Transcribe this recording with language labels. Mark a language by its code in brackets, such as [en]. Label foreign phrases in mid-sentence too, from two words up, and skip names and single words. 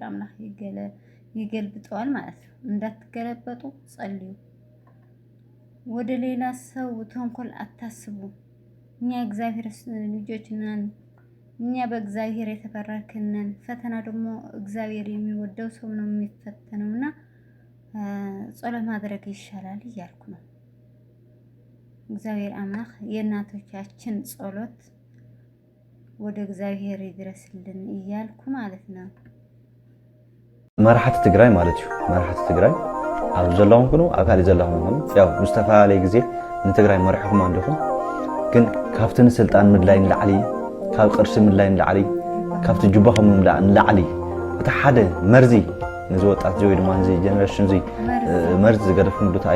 [am] አምላክ ይገልብጠዋል ማለት ነው። እንዳትገለበጡ ጸልዩ። ወደ ሌላ ሰው ተንኮል አታስቡ። እኛ እግዚአብሔር ልጆች ነን። እኛ በእግዚአብሔር የተባረክነን። ፈተና ደግሞ እግዚአብሔር የሚወደው ሰው ነው የሚፈተነውና ጸሎት ማድረግ ይሻላል እያልኩ ነው። እግዚአብሔር አምላክ የእናቶቻችን ጸሎት ወደ እግዚአብሔር ይድረስልን እያልኩ ማለት ነው። [ti] መራሕቲ ትግራይ ማለት እዩ። መራሕቲ ትግራይ ኣብ ዘለኹም ኩኑ ኣብ ካሊእ ዘለኹም ኩኑ ያው ብዝተፈላለየ ግዜ ንትግራይ መሪሕኩም ኣለኹም። ግን ካብቲ ንስልጣን ምድላይ ንላዕሊ ካብ ቅርሲ ምድላይ ንላዕሊ ካብቲ ጅባኹም ንላዕሊ እቲ ሓደ መርዚ ነዚ ወጣት እዚ ወይ ድማ እዚ ጀነሬሽን እዚ መርዚ ዝገደፍኩም እንታይ እዩ?